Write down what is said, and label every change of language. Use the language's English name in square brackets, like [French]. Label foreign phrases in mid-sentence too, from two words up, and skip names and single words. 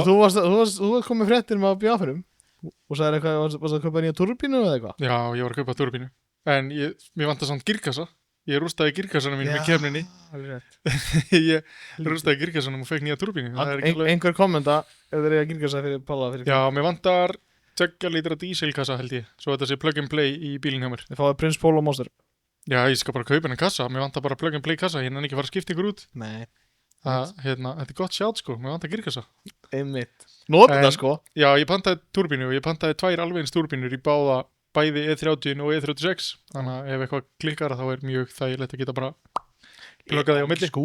[Icelandic] þú varst komið fréttir með bíáfyrum og sagði eitthvað, varst að kaupa nýja turbínu eða eitthvað? já, ég var að kaupa turbínu. En mér vantar samt girkassa. Ég rústaði girkassanum mín með kemninni. Alveg rétt. Ég rústaði girkassanum og fekk nýja turbínu. Það er ekki alveg... Einhver kommenta ef þeir eru að girka sig fyrir Palla fyrir. Já, mér vantar 2 lítra díselkassa held ég. Svo þetta sé [English] plug and play [Icelandic] í bílinn hjá mér. Þið fáið Prince Polo Monster. Já, ég skal bara kaupa henni kassa. Mér vantar bara [English] plug and play [Icelandic] kassa. Ég nenni ekki að fara að skipta ykkur út. Nei. Þetta er gott sjátt sko. Mér vantar girkassa. Einmitt. Nota En- þetta, sko. Já, ég pantaði turbínu og ég pantaði 2 alveg eins turbínur í bæði E30 og E36. Þannig að ef eitthvað klikkar þá er mjög þægilegt að geta bara pluggaði á milli.